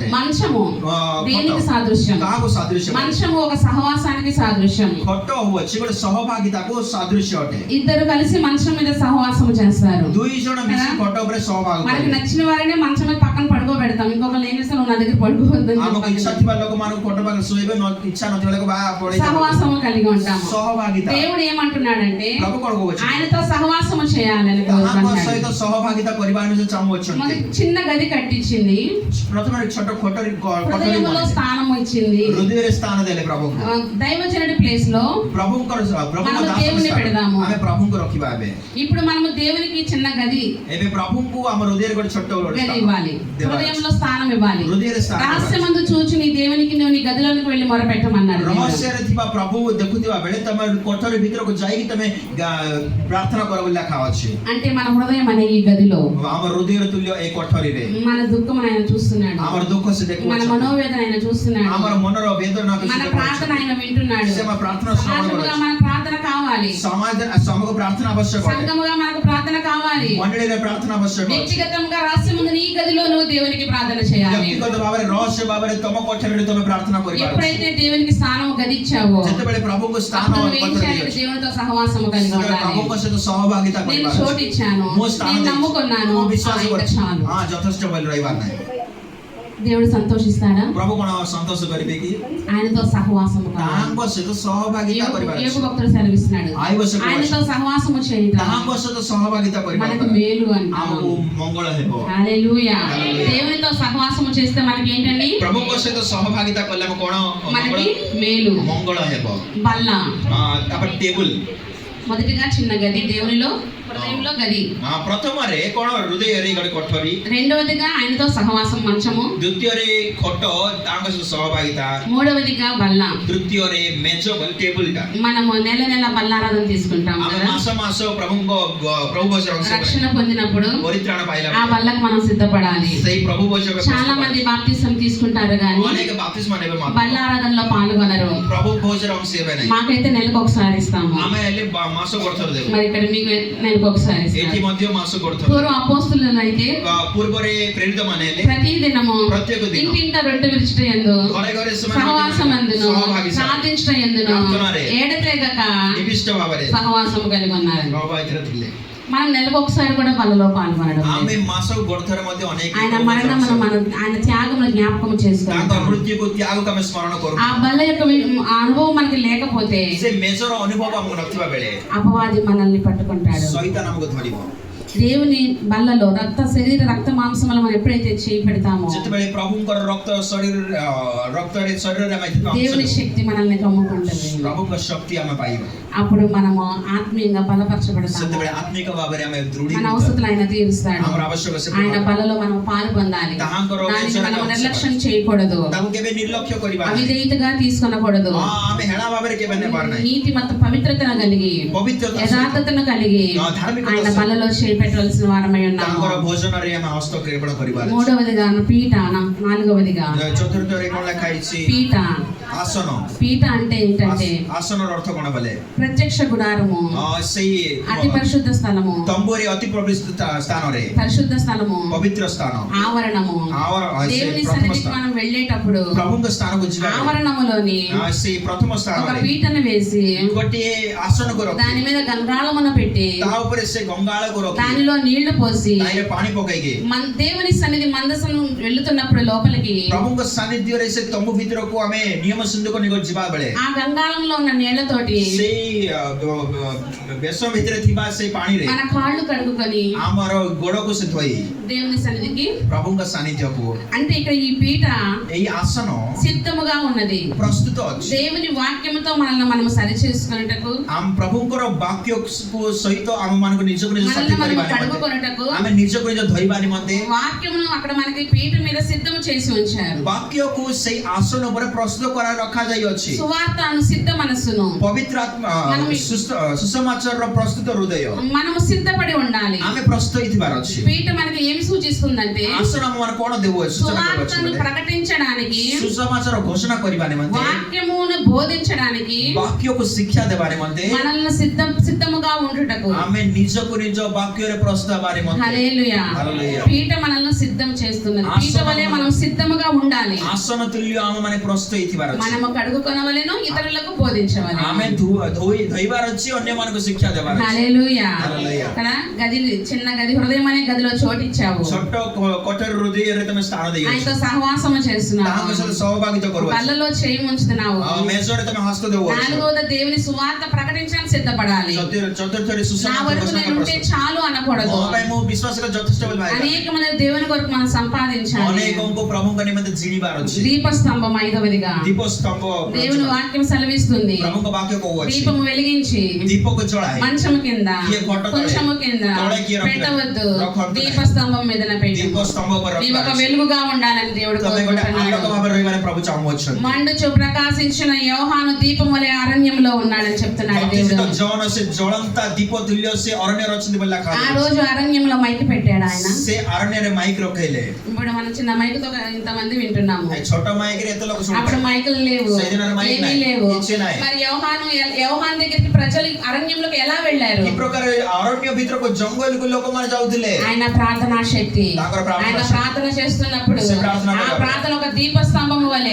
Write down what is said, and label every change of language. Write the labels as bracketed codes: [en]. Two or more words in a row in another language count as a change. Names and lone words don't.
[te] మంచము దేనికి సాదృశ్యం? [or] କାହାକୁ ସାଦୃଶ୍ୟ? [te] మంచము ఒక సహవాసానికి సాదృశ్యం। [or] ଖଟ ହଉଛି ଗୋଟେ ସହଭାଗିତାକୁ ସାଦୃଶ୍ୟ ଅଟେ। [te] ఇద్దరు కలిసి మంచం మీద సహవాసం చేస్తారు। [or] 2 ଜଣ ମିଶି ଖଟ ଉପରେ ସହଭାଗ [te] మనకి [or] କରିବେ। [te] నచ్చిన వారినే మంచం మీద పక్కన పడుకోబెడతాం, ఇంకొకరు ఏం చేస్తాను నా దగ్గర పడుకోవద్దని [or] ଆମକୁ ଇଚ୍ଛା ଥିବା ଲୋକମାନଙ୍କୁ ଖଟ ପାଖରେ ଶୋଇବେ, ଇଚ୍ଛା ନଥିବା ଲୋକ ବାହା ପଡେଇ [te] సహవాసము కలిగి ఉంటాము। [or] ସହଭାଗିତା। [te] దేవుడు ఏమంటున్నాడంటే [or] ପ୍ରଭୁ କଣ କହୁଛି? [te] ఆయనతో సహవాసము చేయాలని [or] ତାଙ୍କ [te] కోరుకుంటున్నాడు। [or] ସହିତ ସହଭାଗିତା କରିବା ନିମନ୍ତେ ଚାହୁଁଅଛନ୍ତି। [te] మనకి చిన్న గది కట్టించింది, [or] ପ୍ରଥମେ ଛୋଟ କୋଠରୀ [te] హృదయంలో స్థానం ఇచ్చింది। [or] ହୃଦୟରେ ସ୍ଥାନ ଦେଲେ ପ୍ରଭୁଙ୍କୁ। [te] దైవజనుడి ప్లేస్ లో [or] ପ୍ରଭୁଙ୍କ [te] మనం దేవుని పెడదాము। [or] ଆମେ ପ୍ରଭୁଙ୍କୁ ରଖିବା। ଏବେ [te] ఇప్పుడు మనము దేవునికి చిన్న గది [or] ଏବେ ପ୍ରଭୁଙ୍କୁ ଆମ ହୃଦୟରେ ଗୋଟେ ଛୋଟ [te] గది ఇవ్వాలి, హృదయంలో స్థానం ఇవ్వాలి। [or] ହୃଦୟରେ ସ୍ଥାନ ଦେବା। [te] రహస్యమందు చూచి నీ దేవునికి నువ్వు నీ గదిలోనికి వెళ్ళి మొరపెట్టమన్నాడు దేవుడు। [or] ରହସ୍ୟରେ ଥିବା ପ୍ରଭୁ ଦେଖୁଥିବା ବେଳେ ତମେ କୋଠରୀ ଭିତରକୁ ଯାଇକି ତମେ ପ୍ରାର୍ଥନା କର ବୋଲି ଲେଖା ଅଛି। [te] అంటే మన హృదయం అనే ఈ గదిలో [or] ଆମ ହୃଦୟର ତୁଲ୍ୟ ଏ କୋଠରୀରେ [te] మన దుఃఖం ఆయన చూస్తున్నాడు, [or] ଆମର ଦୁଃଖ ସେ [te] మన [or] ଦେଖୁଅଛି, [te] మనోవేదన ఆయన చూస్తున్నాడు, [or] ଆମର ମନର ବେଦନାକୁ [te] మన [or] ସେ [te] ప్రార్థన ఆయన వింటున్నాడు। [or] ସେ ଆମ ପ୍ରାର୍ଥନା ଶ୍ରବଣ [te] సమాజముగా [or] କରୁଛି। [te] మన ప్రార్థన కావాలి, [or] ସମକୁ ପ୍ରାର୍ଥନା ଆବଶ୍ୟକ ଅଟେ, [te] సంఘముగా మనకు ప్రార్థన కావాలి, [or] ମଣ୍ଡଳୀରେ ପ୍ରାର୍ଥନା ଆବଶ୍ୟକ ଅଛି। [te] వ్యక్తిగతంగా రహస్యముందు నీ గదిలో నువ్వు దేవునికి ప్రార్థన చేయాలి। [or] ବ୍ୟକ୍ତିଗତ ଭାବରେ ରହସ୍ୟ ଭାବରେ ତମ କୋଠରୀରେ ତମେ ପ୍ରାର୍ଥନା କରିପାରୁଛ। [te] ఎప్పుడైతే దేవునికి స్థానం గదిచ్చావో [or] ଯେତେବେଳେ ପ୍ରଭୁଙ୍କୁ ସ୍ଥାନ [te] అప్పుడు నువ్వు ఏం [or] କୋଠରୀ [te] చేయాలి? [or] ଅଛି, [te] దేవునితో సహవాసము కలిగి [or] ସେତେବେଳେ [te] ఉండాలి। [or] ପ୍ରଭୁଙ୍କ ସହିତ ସହଭାଗିତା [te] నేను [or] କରିବାର [te] చోటు [or] ଅଛି। [te] ఇచ్చాను, [or] ମୁଁ ସ୍ଥାନ [te] నేను [or] ଦେଇଛି, [te] నమ్ముకున్నాను, [or] ମୁଁ ବିଶ୍ୱାସ [te] ఇంకా [or] କରୁଛି। [te] చాలు। [or] ଯଥେଷ୍ଟ ବୋଲି ରହିବାର ନାହିଁ। [te] దేవుడు సంతోషిస్తాడా? [or] ପ୍ରଭୁ କଣ ସନ୍ତୋଷ କରିବେ କି? [te] ఆయనతో సహవాసము కావాలి। [or] ତାଙ୍କ ସହିତ ସହଭାଗିତା କରିବାର [te] యోగు [or] ଅଛି। [te] భక్తుడు సెలవిస్తున్నాడు, [or] ଆବଶ୍ୟକ ଅଛି। [te] ఆయనతో సహవాసము చేయటం [or] ତାଙ୍କ ସହିତ ସହଭାଗିତା କରିବା [te] మనకు [or] ଦ୍ୱାରା [te] మేలు అంటాము। [or] ଆମକୁ ମଙ୍ଗଳ ହେବ। [te] హల్లెలూయా। హల్లెలూయా। దేవునితో సహవాసము చేస్తే మనకి ఏంటండి? [or] ପ୍ରଭୁଙ୍କ ସହିତ ସହଭାଗିତା କଲେ ଆମେ କଣ [te] మనకి మేలు। [or] ମଙ୍ଗଳ ହେବ। [te] బల్ల, [or] ତାପରେ ଟେବୁଲ, [te] మొదటిగా చిన్న గది, దేవునిలో హృదయంలో గది। [or] ପ୍ରଥମରେ କଣ ହୃଦୟରେ ଗୋଟେ କୋଠରୀ, [te] రెండవదిగా ఆయనతో సహవాసం మంచము, [or] ଦ୍ୱିତୀୟରେ ଖଟ ତାଙ୍କ ସହିତ ସହଭାଗିତା, [te] మూడవదిగా బల్ల। [or] ତୃତୀୟରେ ମେଜ ଟେବୁଲଟା। [te] మనము నెల నెల బల్లారాధన తీసుకుంటాం [or] ଆମେ [te] కదా, [or] ମାସ ମାସ ପ୍ରଭୁ ଭୋଜନ [te] రక్షణ పొందినప్పుడు [or] ପରିତ୍ରାଣ ପାଇଲା [te] ఆ బల్లకు మనం సిద్ధపడాలి। [or] ସେଇ ପ୍ରଭୁ ଭୋଜନ [te] చాలా మంది బాప్తిసం తీసుకుంటారు కానీ [or] ଅନେକ ବାପ୍ତିସ୍ମ ନେବେ ମାତ୍ର [te] బల్లారాధనలో పాల్గొనరు। [or] ପ୍ରଭୁ ଭୋଜନ ଅଂଶ ହେବେ ନାହିଁ। [te] మాకైతే నెలకు ఒకసారి ఇస్తాము, [or] ଆମେ ହେଲେ ମାସ ବର୍ଷରେ ଦେବୁ। [te] మరి ఇక్కడ మీకు నేను ఒకసారి [or] ଏଠି ମଧ୍ୟ ମାସ କରୁଥିଲେ [te] పూర్వం అపోస్తులను అయితే [or] ପୂର୍ବରେ ପ୍ରେରିତ ମାନେ ହେଲେ [te] ప్రతిదినము [or] ପ୍ରତ୍ୟେକ ଦିନ [te] ఇంటింట రొట్టె విరుచుట యందు [or] ଘରେ ଘରେ ସେମାନେ [te] సహవాసమందును [or] ସହଭାଗୀ [te] ప్రార్థించుట యందును [or] ప్రార్థనరే [te] ఏడతెగక [or] ନିବିଷ୍ଟ ଭାବରେ [te] సహవాసము కలిగి ఉన్నారు. [or] ଭାବରେ ଥିଲେ [te] మనం నెలకు ఒకసారి కూడా బలలో పాల్గొనడం లేదు. [or] ଆମେ ମାସକୁ ଗୋଟେଥର ମଧ୍ୟ ଅନେକ [te] ఆయన మరణమును మనం ఆయన త్యాగమును జ్ఞాపకం [or] ତାଙ୍କ [te] చేసుకుంటాం. [or] ମୃତ୍ୟୁକୁ ତ୍ୟାଗକୁ ଆମେ ସ୍ମରଣ କରୁ [te] ఆ బల్ల యొక్క ఆ అనుభవం మనకి లేకపోతే [or] ସେ ମେଜର ଅନୁଭବ ଆମକୁ ନଥିବା ବେଳେ [te] అపవాది మనల్ని పట్టుకుంటాడు. [or] ସୈତାନ ଆମକୁ ଧରିବ [te] దేవుని బల్లలో రక్త మాంసములు మనం ఎప్పుడైతే చేయి పెడతామో [or] ଯେତେବେଳେ ପ୍ରଭୁଙ୍କର ରକ୍ତ ରକ୍ତରେ ଶରୀରରେ ଆମେ ଥିବା [te] దేవుని శక్తి మనల్ని కమ్ముకుంటుంది. [or] ପ୍ରଭୁଙ୍କ ଶକ୍ତି ଆମେ ପାଇବା [te] అప్పుడు మనము ఆత్మీయంగా బలపరచబడతాము. [or] ସେତେବେଳେ ଆତ୍ମିକ ଭାବରେ ଆମେ [te] మన [or] ଦୃଢୀଭୂତ [te] అవసరతలు ఆయన తీరుస్తాడు. [or] ଆମର ଆବଶ୍ୟକ ସେ [te] ఆయన బలలో మనం పాలు పొందాలి. [or] ତାହାଙ୍କର [te] దానిని మనం నిర్లక్ష్యం చేయకూడదు. [or] ତାକୁ କେବେ ନିର୍ଲକ୍ଷ୍ୟ କରିବା ନାହିଁ [te] అవిధేయతగా తీసుకొనకూడదు. [or] ଆମେ ହେଳା ଭାବରେ କେବେ ନେବାର ନାହିଁ [te] నీతి మత పవిత్రతను కలిగి [or] ପବିତ୍ରତା [te] యథార్థతను కలిగి [or] ଧାର୍ମିକତା [te] ఆయన బలలో చేపెట్టవలసిన వారమై ఉన్నాము. [or] ତାଙ୍କର ଭୋଜନରେ ଆମେ ହସ୍ତକ୍ଷେପଣ କରିବା [te] మూడవదిగా పీఠ, నాలుగవదిగా [or] ଚତୁର୍ଥରେ କଣ ଲେଖା ହେଇଛି [te] పీఠ. [or] ଆସନ [te] పీఠ అంటే ఏంటంటే [or] ଆସନର ଅର୍ଥ କଣ ବୋଲେ [te] ప్రత్యక్ష గుడారము, [or] ସେଇ [te] అతి పరిశుద్ధ స్థలము, [or] ତମ୍ବୁରେ ଅତି ପବିତ୍ର ସ୍ଥାନରେ [te] పరిశుద్ధ స్థలము, [or] ପବିତ୍ର ସ୍ଥାନ [te] ఆవరణము. దేవుని [or] ପ୍ରଥମ [te] సన్నిధికి [or] ସ୍ଥାନ [te] మనం వెళ్ళేటప్పుడు [or] ପ୍ରଭୁଙ୍କ ସ୍ଥାନକୁ ଯିବା [te] ఆవరణములోని [or] ସେଇ ପ୍ରଥମ [te] ఒక [or] ସ୍ଥାନରେ [te] పీటను వేసి [or] ଗୋଟିଏ ଆସନକୁ ରଖି [te] దాని మీద గంగాళమును పెట్టి [or] ତା ଉପରେ ସେ ଗଙ୍ଗାଳକୁ ରଖି [te] దానిలో నీళ్లు పోసి [or] ତାହିଁରେ ପାଣି ପକେଇକି [te] దేవుని సన్నిధి మందసము వెళ్తున్నప్పుడు లోపలికి [or] ପ୍ରଭୁଙ୍କ ସାନ୍ନିଧ୍ୟରେ ସେ ତମ୍ବୁ ଭିତରକୁ ଆମେ ନିୟମ ସିନ୍ଧୁକ ନିକଟ ଯିବା ବେଳେ [te] ఆ గంగాళంలో ఉన్న నీళ్లతోటి [or] ସେଇ ବେଶ ଭିତରେ ଥିବା ସେଇ ପାଣିରେ [te] మన కాళ్ళు కడుగుకొని [or] ଆମର ଗୋଡକୁ ସେ ଧୋଇ [te] దేవుని సన్నిధికి, [or] ପ୍ରଭୁଙ୍କ ସାନ୍ନିଧ୍ୟକୁ [te] అంటే ఇక్కడ ఈ పీట [or] ଏଇ ଆସନ [te] సిద్ధముగా ఉన్నది. [or] ପ୍ରସ୍ତୁତ ଅଛି [te] దేవుని వాక్యముతో మనల్ని మనము సరి చేసుకున్నటకు, [or] ଆମ ପ୍ରଭୁଙ୍କର ବାକ୍ୟକୁ ସହିତ ଆମ ମାନଙ୍କୁ ନିଜକୁ ନିଜ [te] మనల్ని [or] ସତ୍ୟ [te] మనము [or] କରିବା ନିମନ୍ତେ [te] కడుగుకొనుటకు [or] ଆମେ ନିଜକୁ ନିଜ ଧୋଇବା ନିମନ୍ତେ [te] వాక్యమును అక్కడ మనకి పీట మీద సిద్ధము చేసి ఉంచారు. [or] ବାକ୍ୟକୁ ସେଇ ଆସନ ଉପରେ ପ୍ରସ୍ତୁତ କରା ରଖାଯାଇଅଛି [te] సువార్తను సిద్ధ మనస్సును [or] ପବିତ୍ର ଆତ୍ମା ସୁସମାଚାରର ପ୍ରସ୍ତୁତ ହୃଦୟ [te] మనము సిద్ధపడి ఉండాలి. [or] ଆମେ ପ୍ରସ୍ତୁତ ହେଇଥିବାର ଅଛି [te] పీట మనకి ఏమి సూచిస్తుందంటే [or] ଆସନ ଆମ ମାନଙ୍କୁ କଣ ଦେଉଅଛି ସୂଚନା ଦେଉଅଛି [te] సువార్తను [or] ବୋଲେ [te] ప్రకటించడానికి, [or] ସୁସମାଚାର ଘୋଷଣା କରିବା ନିମନ୍ତେ [te] వాక్యమును బోధించడానికి, [or] ବାକ୍ୟକୁ ଶିକ୍ଷା ଦେବା ନିମନ୍ତେ [te] మనల్ని సిద్ధముగా ఉండుటకు. [or] ଆମେ ନିଜକୁ ନିଜ ବାକ୍ୟରେ ପ୍ରସ୍ତୁତ ହେବା ନିମନ୍ତେ [te] హల్లెలూయా. హల్లెలూయా. పీట మనల్ని సిద్ధం చేస్తున్నది. పీట వలె మనం సిద్ధముగా ఉండాలి. [or] ଆସନ ତୁଲ୍ୟ ଆମ ମାନେ ପ୍ରସ୍ତୁତ ହେଇଥିବାର ଅଛି [te] మనము కడుగుకొనవలెను, ఇతరులకు బోధించవలెను. [or] ଆମେ ଧୋଇବାର ଅଛି ଅନ୍ୟମାନଙ୍କୁ ଶିକ୍ଷା ଦେବାର ଅଛି [te] హల్లెలూయా. హల్లెలూయా. కదా గది, చిన్న గది, హృదయం అనే గదిలో చోటిచ్చావు. [or] ଛୋଟ କୋଠରୀ ହୃଦୟରେ ତମେ ସ୍ଥାନ ଦେଇଅଛ [te] ఆయనతో సహవాసము చేస్తున్నావు. [or] ତାଙ୍କ ସହିତ ସହଭାଗିତ କରୁଅଛ [te] బల్లలో చేయి ఉంచుతున్నావు. [or] ମେଜରେ ତମେ ହସ୍ତ ଦେଉଅଛ [te] నాలుగవది దేవుని సువార్త ప్రకటించడానికి సిద్ధపడాలి. [or] ଚତୁର୍ଥରେ [te] నా [or] ସୁସମାଚାର [te] వరకు [or] ଘୋଷଣା [te] నేను ఉంటే [or] ପ୍ରସ୍ତୁତ [te] చాలు అనకూడదు. [or] ମୋ ପାଇଁ ମୁଁ ବିଶ୍ୱାସ କରେ ଯଥେଷ୍ଟ ବୋଲି ଭାବିବା [te] అనేక మంది దేవుని కొరకు మనం సంపాదించాలి. [or] ଅନେକଙ୍କୁ ପ୍ରଭୁଙ୍କ ନିମନ୍ତେ ଜିଣିବାର ଅଛି [te] దీపస్తంభం ఐదవదిగా [or] ଦୀପ ସ୍ତମ୍ଭ [te] దేవుని వాక్యం సెలవిస్తుంది. [or] ପ୍ରଭୁଙ୍କ ବାକ୍ୟ କହୁଅଛି [te] దీపము వెలిగించి [or] ଦୀପକୁ ଜଳାଏ [te] మంచము కింద, [or] କିଏ ଖଟ ତଳେ, [te] కొంచెము కింద [or] ତଳେ କିଏ ରଖିଲା, [te] పెట్టవద్దు, [or] ରଖନ୍ତୁ ନାହିଁ। [te] దీపస్తంభం మీద పెట్టి [or] ଦୀପ ସ୍ତମ୍ଭ ଉପରେ [te] నీవు ఒక [or] ରଖିବାର ଅଛି। [te] వెలుగుగా ఉండాలని దేవుడు [or] ତମେ ଗୋଟେ ଆଲୋକ [te] కోరుకుంటున్నాడు. [or] ଭାବରେ ରହିବାରେ ପ୍ରଭୁ ଚାହୁଁଅଛନ୍ତି [te] మండుచు ప్రకాశించిన యోహాను దీపం వలె అరణ్యంలో ఉన్నాడని చెప్తున్నాడు [or] ବତିସିତ [te] దేవుడు. [or] ଜନ ସେ ଜଳନ୍ତା ଦୀପ ତୁଲ୍ୟ ସେ ଅରଣ୍ୟରେ ଅଛନ୍ତି ବୋଲି ଲେଖା [te] ఆ [or] ଅଛି। [te] రోజు అరణ్యంలో మైక్ పెట్టాడు ఆయన. [or] ସେ ଅରଣ୍ୟରେ ମାଇକ୍ ରଖେଇଲେ [te] ఇప్పుడు మనం చిన్న మైక్ తో ఇంతమంది వింటున్నాము. [or] ଏ ଛୋଟ ମାଇକରେ ఎତେ ଲୋକ [te] అప్పుడు [or] ଶୁଣୁଛନ୍ତି [te] మైకులు లేవు, [or] ସେଇଦିନରେ ମାଇକ୍ [te] ఏమీ [or] ନାହିଁ, [te] లేవు. [or] କିଛି ନାହିଁ। [te] మరి యోహాను దగ్గరికి ప్రజలు అరణ్యంలోకి ఎలా వెళ్ళారు? [or] ఈ ପ୍ରକାର ଅରଣ୍ୟ ଭିତରକୁ ଜଙ୍ଗଲକୁ ଲୋକମାନେ ଯାଉଥିଲେ [te] ఆయన ప్రార్థనా శక్తి, [or] ତାଙ୍କର ପ୍ରାର୍ଥନା [te] ఆయన [or] ଶକ୍ତି। [te] ప్రార్థన చేస్తున్నప్పుడు [or] ସେ ପ୍ରାର୍ଥନା [te] ఆ [or] କରିବା। [te] ప్రార్థన ఒక దీపస్తంభము వలె,